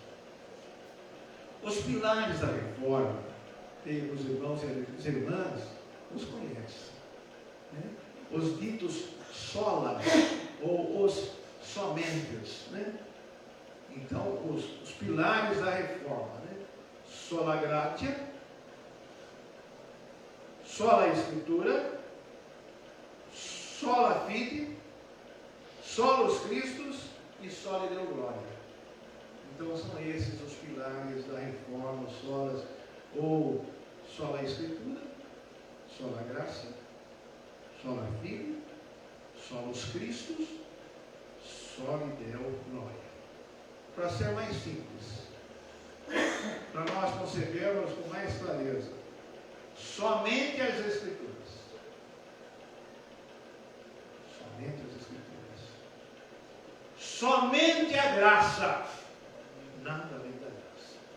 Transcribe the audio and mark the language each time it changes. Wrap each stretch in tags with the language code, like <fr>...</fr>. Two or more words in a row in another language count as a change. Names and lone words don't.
<pt>Os pilares da reforma, que os irmãos e as irmãs os conhecem, né? Os ditos solas, ou os somentes, né? Então, os pilares da reforma, né?</pt> <la>Sola gratia, sola escritura, sola fide, solus Christus e sola Deo gloria.</la> <pt>Então são esses os pilares da reforma,</pt> <la>solas, ou sola escritura, sola graça, sola fide, solus Christus, sola Deo gloria.</la> <pt>Para ser mais simples, para nós concebermos com mais clareza, somente as Escrituras. Somente as Escrituras. Somente a graça. Nada além da graça.</pt>